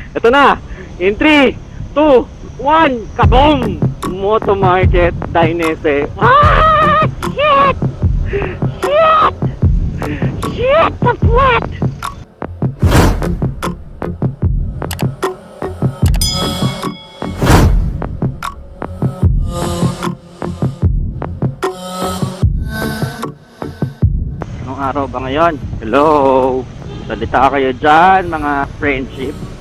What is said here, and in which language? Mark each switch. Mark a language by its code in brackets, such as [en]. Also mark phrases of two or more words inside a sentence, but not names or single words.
[tl] Ito na! [en] In 3, 2, 1, kaboom! Motomarket, Dainese. Ah! Shit! Shit! Shit! The flat! [tl] Anong araw ba ngayon? Hello! Salita kayo dyan, mga friendship.